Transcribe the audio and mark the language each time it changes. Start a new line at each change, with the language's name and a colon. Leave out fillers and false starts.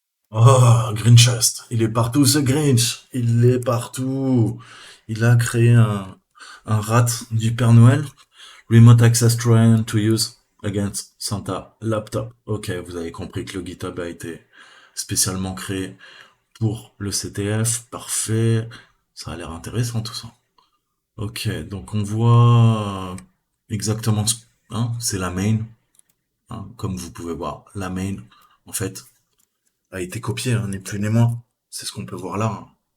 French: Oh, Grinchast. Il est partout, ce Grinch. Il est partout. Il a créé un rat du Père Noël.
English: Remote access trying to use against Santa laptop.
French: Ok, vous avez compris que le GitHub a été spécialement créé pour le CTF. Parfait. Ça a l'air intéressant tout ça. Ok, donc on voit exactement hein, c'est la main. Hein, comme vous pouvez voir, la main, en fait, a été copiée, hein, ni plus ni moins. C'est ce qu'on peut voir là, hein.